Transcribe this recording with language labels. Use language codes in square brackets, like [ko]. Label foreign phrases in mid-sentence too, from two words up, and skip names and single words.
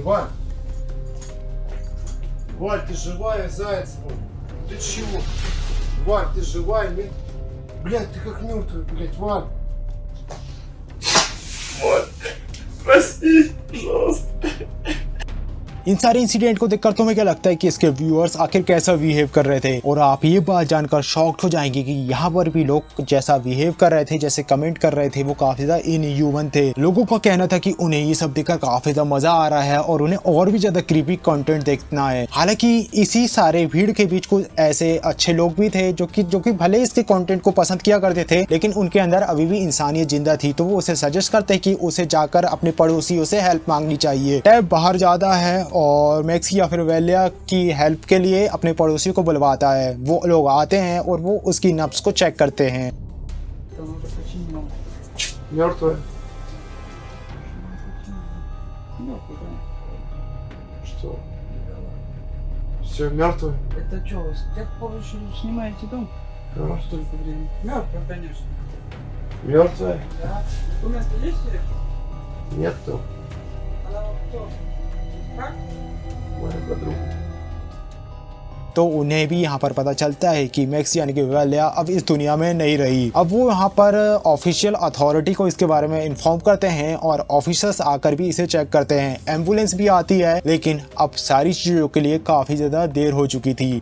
[ru] Валь. Валь, ты живая, заяц мой? Ты чего? Валь, ты живая, нет? Блядь, ты как мертвый, блядь, Валь. Валь, прости, пожалуйста. [hi] इन सारे इंसिडेंट को देखकर तुम्हें क्या लगता है कि इसके व्यूअर्स आखिर कैसा बिहेव कर रहे थे, और आप ये बात जानकर शॉक्ड हो जाएंगे कि यहाँ पर भी लोग जैसा बिहेव कर रहे थे, जैसे कमेंट कर रहे थे, वो काफी ज्यादा इनह्यूमन थे। लोगों का कहना था कि उन्हें ये सब देखकर काफी ज्यादा मजा आ रहा है और उन्हें और भी ज्यादा [en] creepy content [hi] देखना है। हालांकि इसी सारे भीड़ के बीच कुछ ऐसे अच्छे लोग भी थे जो कि भले इसके कंटेंट को पसंद किया करते थे, लेकिन उनके अंदर अभी भी इंसानियत जिंदा थी, तो वो उसे सजेस्ट करते कि उसे जाकर अपने पड़ोसियों से हेल्प मांगनी चाहिए। टैब बाहर जाता है और मैक्सी या फिर वेलिया की हेल्प के लिए अपने पड़ोसियों को बुलवाता है। वो लोग आते हैं और वो उसकी नब्ज को चेक करते हैं। [ru] Мертвая. Что? Все мертвое? Это что, с тех пор еще снимаете дом? Да. Столько времени. Мертвый, конечно. Мертвая? Да. Документы есть или? Нету. Она вот кто? Как? Моя подруга. [hi] तो उन्हें भी यहाँ पर पता चलता है कि मैक्स यानी कि वेलिया अब इस दुनिया में नहीं रही। अब वो यहाँ पर [en] official authority [hi] को इसके बारे में इन्फॉर्म करते हैं और ऑफिसर्स आकर भी इसे चेक करते हैं। एम्बुलेंस भी आती है, लेकिन अब सारी चीजों के लिए काफी ज्यादा देर हो चुकी थी।